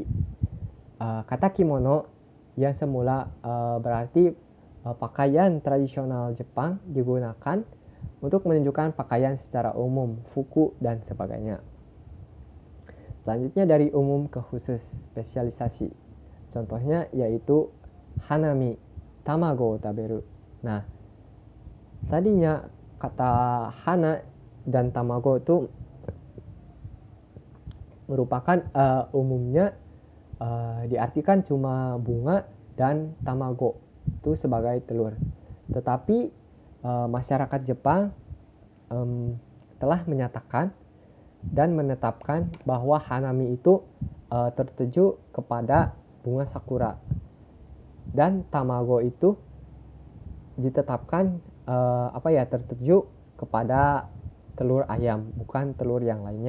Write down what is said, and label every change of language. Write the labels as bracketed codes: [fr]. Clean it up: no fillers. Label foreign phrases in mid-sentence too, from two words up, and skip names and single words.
[id] Kata kimono yang semula berarti pakaian tradisional Jepang digunakan untuk menunjukkan pakaian secara umum, fuku dan sebagainya. Selanjutnya dari umum ke khusus, spesialisasi. Contohnya yaitu hanami, [ja] 卵食べる. [id] Nah, tadinya kata hana dan tamago itu merupakan umumnya diartikan cuma bunga dan tamago itu sebagai telur. Tetapi masyarakat Jepang telah menyatakan dan menetapkan bahwa hanami itu tertuju kepada bunga sakura, dan tamago itu ditetapkan tertuju kepada telur ayam, bukan telur yang lainnya.